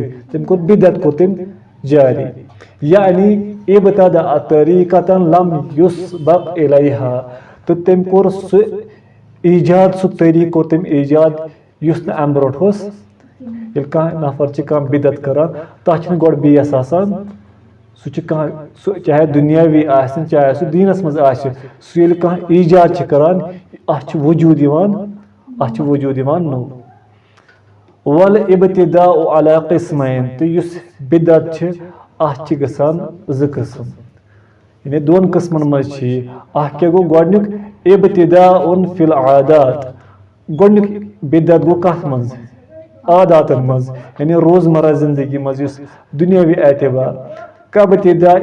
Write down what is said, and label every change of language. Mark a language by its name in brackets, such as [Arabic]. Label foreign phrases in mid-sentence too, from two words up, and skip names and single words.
[Kashmiri] تٔمۍ کوٚر بِدعت کوٚر تٔمۍ جاری یعنی اِبتدا طریٖقتن [Arabic] لم یُسبق الیہا [Kashmiri] تہٕ تٔمۍ کوٚر سُہ ایجاد سُہ طریٖقہٕ کوٚر تٔمۍ ایجاد یُس نہٕ اَمہِ برونٛٹھ اوس ییٚلہِ کانٛہہ نفر چھِ کانٛہہ بِدعت کران تتھ چھِنہٕ گۄڈٕ بیس آسان سُہ چھُ کانٛہہ سُہ چاہے دُنیاوی آسہِ چاہے سُہ دیٖنس منٛز آسہِ سُہ ییٚلہِ کانٛہہ ایجاد چھِ کران اتھ چھُ وجوٗد یِوان نوٚو [Arabic] وَالْاِبْتِداءُ عَلَى قِسْمَيْن [Kashmiri] تہٕ یُس بِدعت چھِ اتھ چھِ گژھان زٕ قٕسم یعنی دۄن قٕسمن منٛز چھِ یہِ اکھ کیٛاہ گوٚو گۄڈنیُک [Arabic] اِبتِداءٌ فِی العادات [Kashmiri] گۄڈنیُک بِدعت گوٚو کتھ منٛز عاداتن منٛز یعنی روزمرہ زندگی منٛز یُس دُنیاوی اعتبار کَابتِداء